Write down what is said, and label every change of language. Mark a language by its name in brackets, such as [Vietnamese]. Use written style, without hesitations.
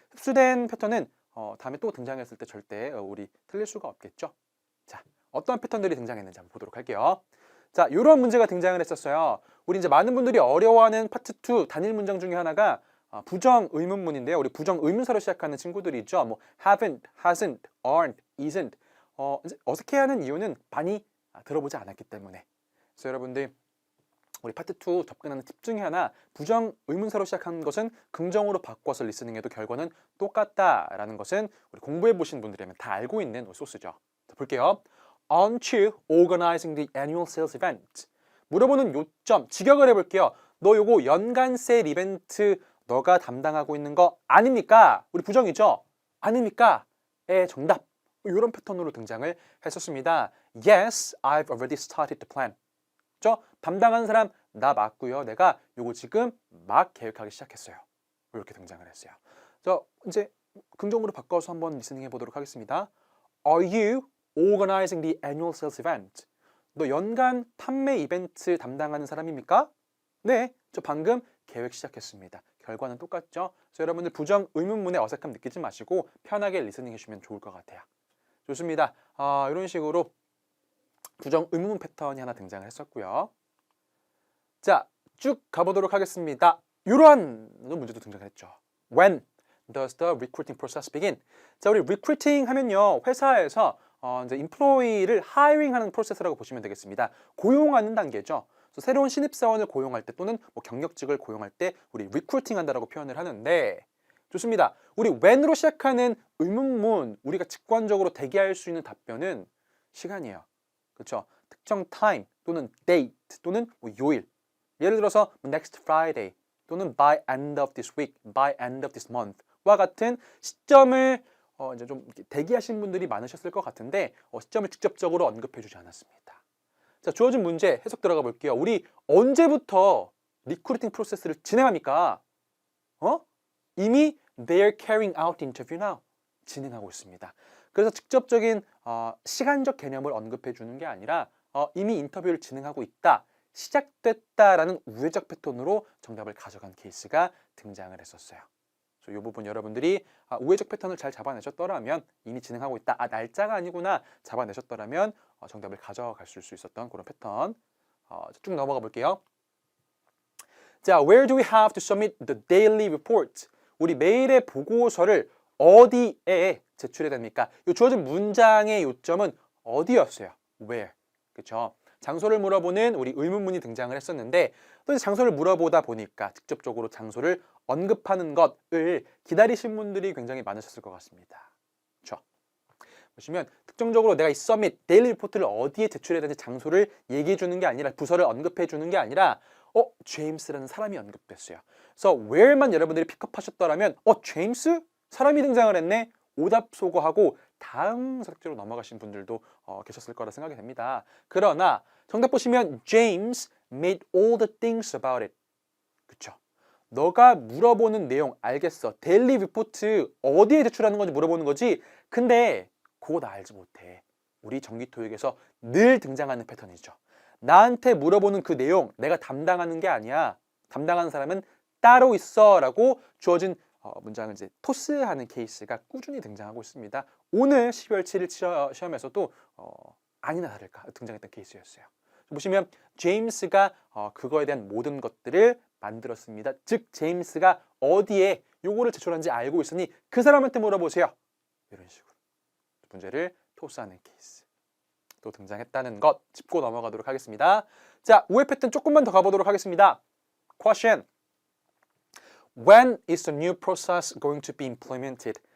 [Korean] 흡수된 패턴은 다음에 또 등장했을 때 절대 우리 틀릴 수가 없겠죠. 자, 어떤 패턴들이 등장했는지 한번 보도록 할게요. 자, 이런 문제가 등장을 했었어요. 우리 이제 많은 분들이 어려워하는 파트 2 단일 문장 중에 하나가 부정 의문문인데요. 우리 부정 의문사로 시작하는 친구들이 있죠. [English] 뭐 haven't, hasn't, aren't, isn't. [Korean] 이제 어색해하는 이유는 많이 들어보지 않았기 때문에. 그래서 여러분들 우리 파트 2 접근하는 팁 중에 하나, 부정 의문사로 시작한 것은 긍정으로 바꿔서 리스닝해도 결과는 똑같다라는 것은 우리 공부해 보신 분들이라면 다 알고 있는 소스죠. 자, 볼게요. [English] Aren't you organizing the annual sales event? [Korean] 물어보는 요점, 직역을 해볼게요. 너 요거 연간 세일 이벤트 너가 담당하고 있는 거 아닙니까? 우리 부정이죠? 아닙니까? 의 정답. 이런 패턴으로 등장을 했었습니다. [English] Yes, I've already started to plan. [Korean] 담당하는 사람 나 맞고요. 내가 요거 지금 막 계획하기 시작했어요. 이렇게 등장을 했어요. 자, 이제 긍정으로 바꿔서 한번 리스닝 해보도록 하겠습니다. [English] Are you organizing the annual sales event? [Korean] 너 연간 판매 이벤트 담당하는 사람입니까? 네, 저 방금 계획 시작했습니다. 결과는 똑같죠? 그래서 여러분들 부정 의문문에 어색함 느끼지 마시고 편하게 리스닝 해주시면 좋을 것 같아요. 좋습니다. 이런 식으로 부정 의문문 패턴이 하나 등장을 했었고요. 자, 쭉 가보도록 하겠습니다. 이러한 문제도 등장했죠. [English] When does the recruiting process begin? [Korean] 자, 우리 recruiting 하면요, 회사에서 이제 employee를 hiring하는 프로세스라고 보시면 되겠습니다. 고용하는 단계죠. 그래서 새로운 신입사원을 고용할 때 또는 뭐 경력직을 고용할 때 우리 recruiting 한다라고 표현을 하는데, 좋습니다. 우리 when으로 시작하는 의문문, 우리가 직관적으로 대기할 수 있는 답변은 시간이에요. 그렇죠? 특정 time 또는 date 또는 뭐 요일. 예를 들어서 [English] next Friday [Korean] 또는 [English] by end of this week, by end of this month [Korean] 와 같은 시점을 이제 좀 대기하신 분들이 많으셨을 것 같은데 시점을 직접적으로 언급해 주지 않았습니다. 자, 주어진 문제 해석 들어가 볼게요. 우리 언제부터 리크루팅 프로세스를 진행합니까? [English] 이미 they're carrying out interview now. [Korean] 진행하고 있습니다. 그래서 직접적인 시간적 개념을 언급해 주는 게 아니라 이미 인터뷰를 진행하고 있다, 시작됐다라는 우회적 패턴으로 정답을 가져간 케이스가 등장을 했었어요. 이 부분 여러분들이 우회적 패턴을 잘 잡아내셨더라면, 이미 진행하고 있다, 날짜가 아니구나 잡아내셨더라면 정답을 가져갈 수 있었던 그런 패턴. 쭉 넘어가 볼게요. [English] 자, where do we have to submit the daily report? [Korean] 우리 매일의 보고서를 어디에 제출해야 됩니까? 이 주어진 문장의 요점은 어디였어요? where. 그렇죠? 장소를 물어보는 우리 의문문이 등장을 했었는데, 또 이제 장소를 물어보다 보니까 직접적으로 장소를 언급하는 것을 기다리신 분들이 굉장히 많으셨을 것 같습니다. 그렇죠? 보시면 특정적으로 내가 이 서밋 데일리 리포트를 어디에 제출해야 되는지 장소를 얘기해 주는 게 아니라 부서를 언급해 주는 게 아니라 제임스라는 사람이 언급됐어요. 그래서 where만 여러분들이 픽업하셨더라면 제임스? 사람이 등장을 했네? 오답 소거하고 다음 선택지로 넘어가신 분들도 계셨을 거라 생각이 됩니다. 그러나 정답 보시면 [English] James made all the things about it. [Korean] 그쵸? 너가 물어보는 내용 알겠어. 데일리 리포트 어디에 제출하는 건지 물어보는 거지. 근데 그거 나 알지 못해. 우리 정기 토익에서 늘 등장하는 패턴이죠. 나한테 물어보는 그 내용 내가 담당하는 게 아니야. 담당하는 사람은 따로 있어 라고 주어진 문장을 이제 토스하는 케이스가 꾸준히 등장하고 있습니다. 오늘 12월 7일 시험에서도 아니나 다를까 등장했던 케이스였어요. 보시면 제임스가 그거에 대한 모든 것들을 만들었습니다. 즉 제임스가 어디에 요거를 제출한지 알고 있으니 그 사람한테 물어보세요. 이런 식으로 문제를 토스하는 케이스 또 등장했다는 것 짚고 넘어가도록 하겠습니다. 자, 우회 패턴 조금만 더 가보도록 하겠습니다. [English] Question. When is the new process going to be implemented?